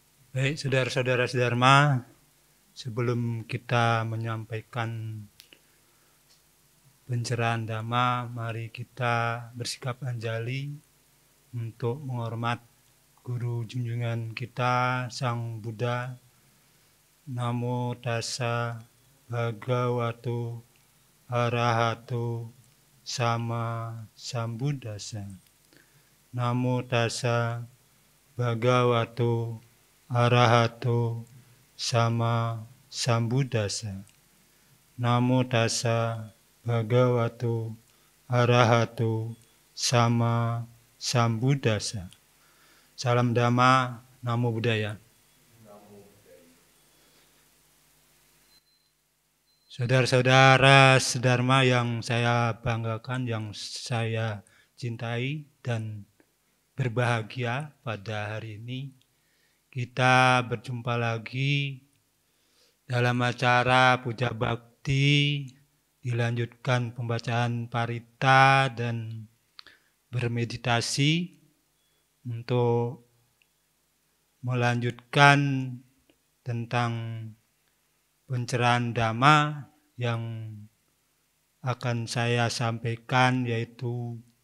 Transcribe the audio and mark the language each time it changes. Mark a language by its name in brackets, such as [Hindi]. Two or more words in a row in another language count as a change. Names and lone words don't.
[Indonesian] Baik, saudara-saudara Dharma, sebelum kita menyampaikan pencerahan Dhamma, mari kita bersikap anjali untuk menghormat Guru junjungan kita, Sang Buddha. [Pali] Namo tassa bhagavato arahato sama sambuddhassa. Namo tassa bhagavato arahato sama sambuddhassa. Namo tassa bhagavato arahato sama sambuddhassa. [Indonesian] Salam Dhamma, [Pali] Namo Buddhaya. [Indonesian] Saudara-saudara sedharma yang saya banggakan, yang saya cintai dan berbahagia, pada hari ini kita berjumpa lagi dalam acara Puja Bakti, dilanjutkan pembacaan parita dan bermeditasi untuk melanjutkan tentang pencerahan Dhamma yang akan saya sampaikan, yaitu